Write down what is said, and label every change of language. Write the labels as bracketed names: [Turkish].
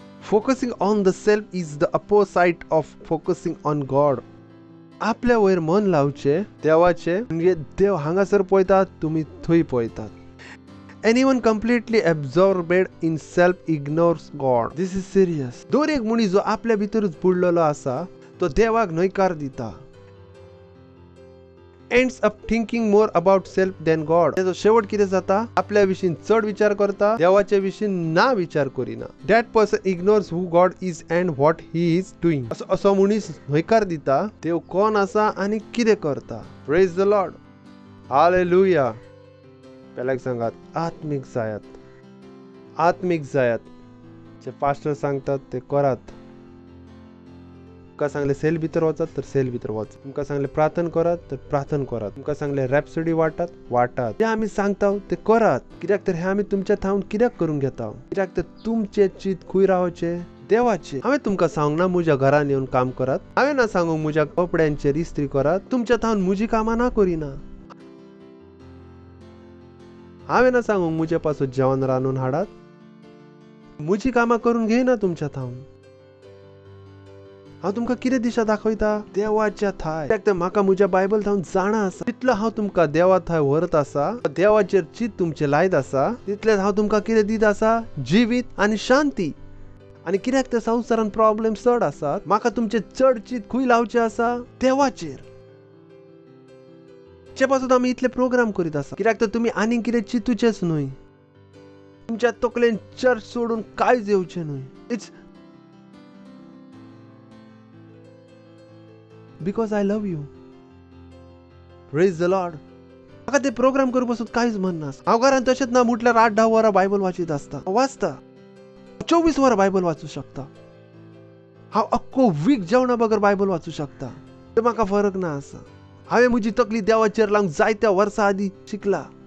[English] Focusing on the self is the opposite of focusing on God. [Konkani] आपल्या वयर मन लावचे देवाचे, म्हणजे देव हांगासर पळयतात, तुम्ही थंय पळयतात. [English] Anyone completely absorbed in self ignores God. This is serious. [Konkani] दर एक मनीस जो आपल्या भितरूच बुडलेलो आसा तो देवाक न्हयकार दिता. [English] Ends up thinking more about self than God. [Konkani] त्याचो शेवट कितें जाता, आपल्या विशीं चड विचार करता, देवाच्या विशीं ना विचार करिना. [English] That person ignores who God is and what he is doing. [Konkani] असो मनीस न्हयकार दिता देव कोण आसा आनी कितें करता. [English] Praise the Lord. [Konkani] Hallelujah. पेल्याक सांगात, आत्मीक जायात. आत्मिक जायात. जे पास्टर सांगतात ते करात. तुमकां सांगले सेल भितर वचात तर सेल भितर वच. तुमकां सांगले प्रार्थना करात तर प्रार्थना करात. तुमकां सांगले रॅप्सोडी वाटात. जे आमी सांगता ते करात. कित्याक तर हे आमी तुमच्या थावन कित्याक करून घेता? कित्याक तर तुमचे चित खंय रावचे? देवाचे. हांवें तुमकां सांगना म्हज्या घरान येवन काम करात. हांवें ना सांगूंक म्हज्या कपड्यांचेर इस्त्री करात. तुमच्या थावन म्हजी कामां ना करिना. हांवें ना सांगूंक म्हजे पासून जेवण रांदून हाडात. म्हजी कामां करून घेयना तुमच्या थावन. हांव तुमकां कितें दिशा दाखयता? देवाच्या थाय. कित्याक तर म्हाका म्हज्या बायबल थावन जाणा आसा. तितलो हांव तुमकां देवा थाय व्हरत आसा, देवाचेर चित तुमचें लायत आसा, तितलेंच हांव तुमकां कितें दित आसा? जिवीत आनी शांती. आनी कित्याक तर संवसारान प्रॉब्लेम चड आसात, म्हाका तुमचें चड चित खंय लावचें आसा? देवाचेर. चे पासून आमी इतले प्रोग्राम करीत आसा. कित्याक तर तुमी आनीक कितें चिंतूचेच न्हय. तुमच्या तकलेन चर्च सोडून कांयच येवचें न्हय. [English] It's because I love you. Praise the Lord. [Konkani] म्हाका ते प्रोग्राम करूं पासून कांयच मन ना. हांव घरांत तशेंच ना म्हटल्यार 8-10 वरां बायबल वाचीत आसता. वाचता 24 वरां बायबल वाचूं शकता. हांव अख्खो वीक जेवणा बगर बायबल वाचूं शकता. ते म्हाका फरक ना आसा. हांवें म्हजी तकली देवाचेर लावंक जायत्या वर्सां आदीं शिकला.